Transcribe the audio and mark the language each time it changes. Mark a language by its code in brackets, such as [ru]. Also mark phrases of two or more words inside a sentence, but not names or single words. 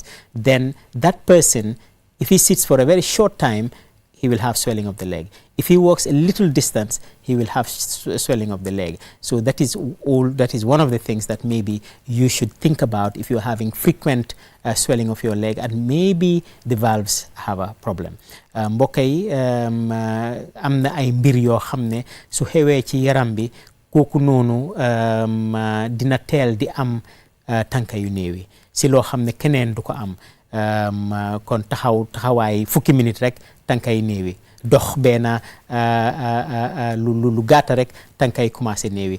[en] Then that person, if he sits for a very short time, he will have swelling of the leg. If he walks a little distance, he will have swelling of the leg. So that is one of the things that maybe you should think about if you're having frequent swelling of your leg, and maybe the valves have a problem. [wo] Mbokk yi am na ay mbir yoo xam ne su xewee ci yaram bi kooku noonu dina teel di am tànka yu néewi si loo xam ne keneen du ko am. Kon taxawaay fukki minute rek tànkay néewi, dox benn lu gàtta rek tànkay commencé néewi.